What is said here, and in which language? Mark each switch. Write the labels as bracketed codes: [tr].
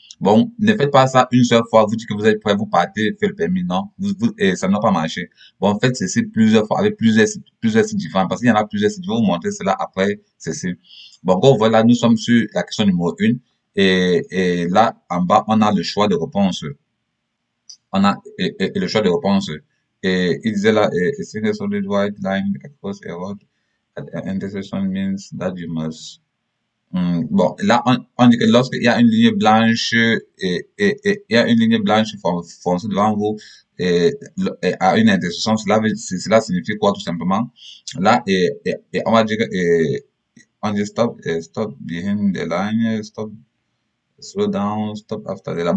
[fr] Bon, ne faites pas ça une seule fois, vous dites que vous êtes prêt, vous partez, faire le permis, non, et ça n'a pas marché. Bon, faites ceci plusieurs fois, avec plusieurs sites différents, parce qu'il y en a plusieurs sites, je vais vous montrer cela après ceci. Bon, comme voilà, nous sommes sur la question numéro 1, et là, en bas, on a le choix de réponse. on a et le choix de réponse. Et il disait là, [en] a single solid white line across a road at an intersection means that you must. [fr] Bon, là, on dit que lorsqu'il y a une ligne blanche et il y a une ligne blanche foncée devant vous et à une intersection, cela signifie quoi tout simplement? Là, et on va dire que on dit [en] stop behind the line, stop slow down, stop after the line.